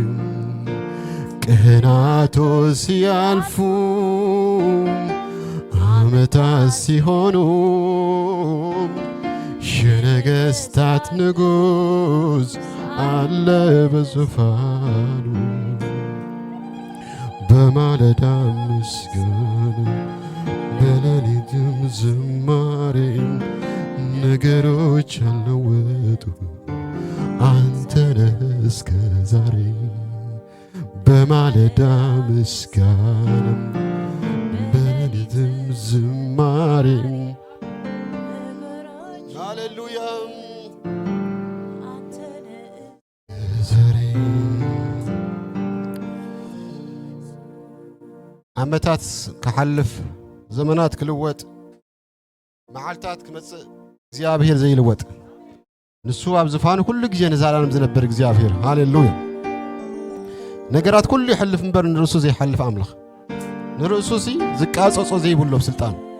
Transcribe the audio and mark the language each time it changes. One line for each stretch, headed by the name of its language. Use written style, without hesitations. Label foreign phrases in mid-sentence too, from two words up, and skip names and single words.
Amharic: ቀናቶች ሲያልፉ ዓመታት ሲሆኑ የነገሥታት ንጉሥ አለ በዙፋኑ በማለዳ ምስጋና በሌሊትም ዝማሬም ነገሮች አልለወጡ አንተ ነህ እስከ ዛሬ በማለዳ ምስጋናም በሌሊትም ዝማሬም ሃሌሉያ ዛሬ
Tigrinya: ዓመታት ክሓልፍ ዘመናት ክልወጥ መዓልታት ክመጽእ እግዚአብሔር ዘይልወጥ ንሱ ኣብ ዝፋኑ ኩሉ ግዜ ንዛላለም ዝነብር እግዚአብሔር ሃሌሉያ ነገራት ኩሉ ይሕልፍ እምበር ንርእሱ ዘይሐልፍ ኣምላኽ ንርእሱ ዝቃጸጾ ዘይብሎ ስልጣን